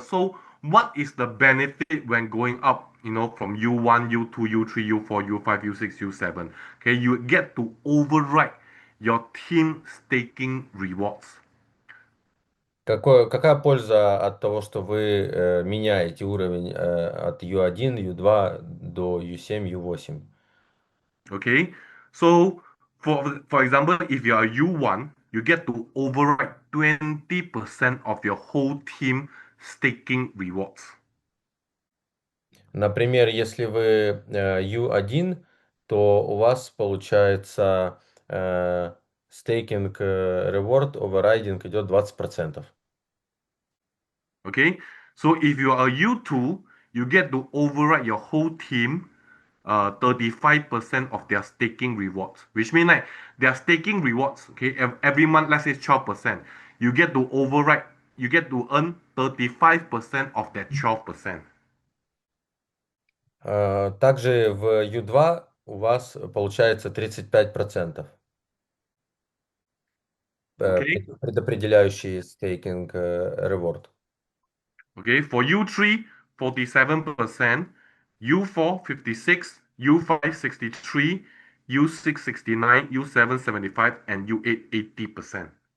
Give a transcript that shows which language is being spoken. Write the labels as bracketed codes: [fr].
[en] So what is the benefit when going up, from U1, U2, U3, U4, U5, U6, U7? Okay, you get to override your team staking rewards. [ru] Какая польза от того, что вы меняете уровень от U1, U2 до U7, U8? [en] Okay, so for example, if you are U1, you get to override 20% of your whole team staking rewards. [ru] Например, если вы U1, то у вас получается стейкинг [en] reward overriding [ru] идет 20%. [en] Okay, so if you are U2, you get to override your whole team 35% of their staking rewards, which means like their staking rewards, okay, every month, let's say 12%, you get to earn 35% of that 12%. [ru] Также в U2 у вас получается 35%, [en] Okay, [ru] предопределяющий стейкинг reward. [en] okay, for U3, 47%, U4, 56, U5, 63, U6, 69, U7, 75, and U8, 80%.